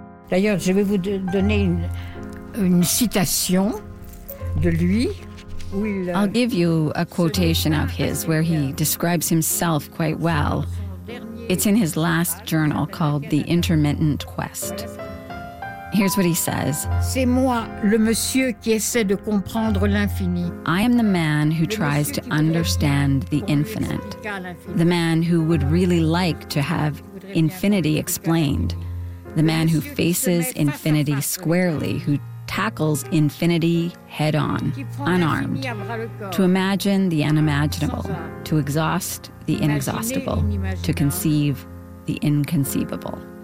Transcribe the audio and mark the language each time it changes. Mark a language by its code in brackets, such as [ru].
[fr] D'ailleurs, je vais vous donner une citation de lui. [en] I'll give you a quotation of his where he describes himself quite well. It's in his last journal called The Intermittent Quest. Here's what he says. [fr] C'est moi, le monsieur qui essaie de comprendre l'infini. [en] I am the man who tries to understand the infinite. The man who would really like to have infinity explained. The man who faces infinity squarely, who tackles infinity head-on, unarmed, to imagine the unimaginable, to exhaust the inexhaustible, to conceive the inconceivable.